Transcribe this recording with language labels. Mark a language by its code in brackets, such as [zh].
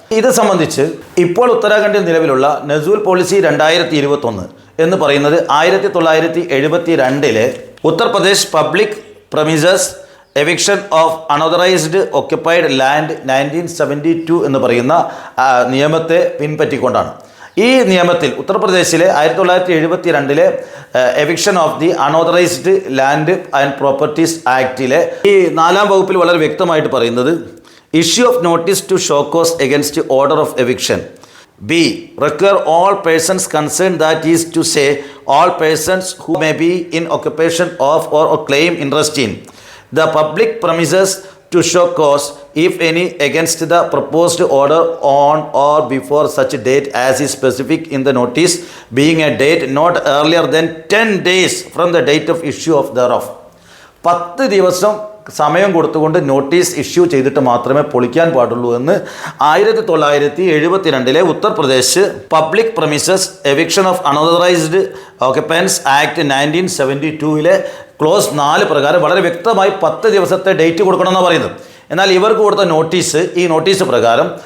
[ml] ഇത് സംബന്ധിച്ച് ഇപ്പോൾ ഉത്തരാഖണ്ഡിൽ നിലവിലുള്ള നസൂൽ പോളിസി 2021 എന്ന് പറയുന്നത് 1972-ലെ Uttar Pradesh public premises eviction of unauthorised occupied land 1972 എന്ന് പറയുന്ന നിയമത്തെ പിൻപറ്റിക്കൊണ്ടാണ്. ഈ നിയമത്തിൽ ഉത്തർപ്രദേശിലെ 1972-ലെ eviction of the unauthorised land and properties ആക്ടിലെ ഈ 4-ാം വകുപ്പിൽ വളരെ വ്യക്തമായിട്ട് പറയുന്നത് [en] Issue of notice to show cause against order of eviction. B. Require all persons concerned, that is to say all persons who may be in occupation of or claim interest in the public premises to show cause, if any, against the proposed order on or before such date as is specific in the notice, being a date not earlier than 10 days from the date of issue of thereof. [ml] 10 ദിവസം സമയം കൊടുത്തുകൊണ്ട് notice issue ചെയ്തിട്ട് മാത്രമേ പൊളിക്കാൻ പാടുള്ളൂ എന്ന് 1972-ലെ Uttar Pradesh public premises eviction of unauthorised occupancies act 1972-ലെ close 4 പ്രകാരം വളരെ വ്യക്തമായി 10 ദിവസത്തെ ഡേറ്റ് കൊടുക്കണമെന്നാണ് പറയുന്നത്. എന്നാൽ ഇവർക്ക് കൊടുത്ത നോട്ടീസ്, ഈ നോട്ടീസ് പ്രകാരം